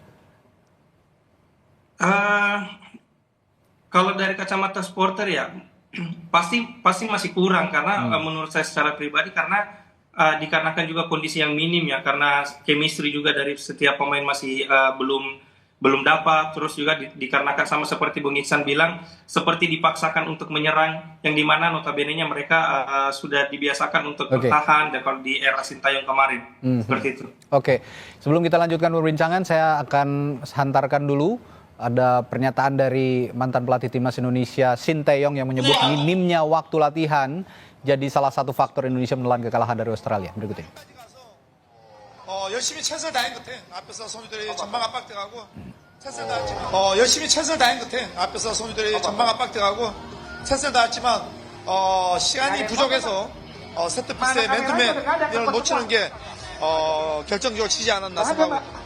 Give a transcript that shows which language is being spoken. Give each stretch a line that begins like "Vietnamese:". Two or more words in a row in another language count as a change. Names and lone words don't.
Indonesian: Kalau dari kacamata supporter ya pasti masih kurang, karena menurut saya secara pribadi, karena dikarenakan juga kondisi yang minim ya, karena chemistry juga dari setiap pemain masih belum dapat, terus juga dikarenakan sama seperti Bung Iksan bilang, seperti dipaksakan untuk menyerang, yang dimana notabene-nya mereka sudah dibiasakan untuk bertahan, dan kalau di era Sintayong kemarin seperti itu. Oke, sebelum kita lanjutkan perbincangan, saya akan hantarkan dulu ada pernyataan dari mantan pelatih timnas Indonesia Sintayong yang menyebut minimnya waktu latihan jadi salah satu faktor Indonesia menelan kekalahan dari Australia. Berikut ini.
Korean: 열심히 최선을 다한 것 같아. 앞에서 선수들이 전방 압박돼가고 최선을 다했지만 열심히 최선을 다한 것 같아. 앞에서 선수들이 전방 압박돼가고 최선을 다했지만 시간이 부족해서 세트피스의 맨투맨 이걸 놓치는 게 결정적으로 지지 않았나 생각하고.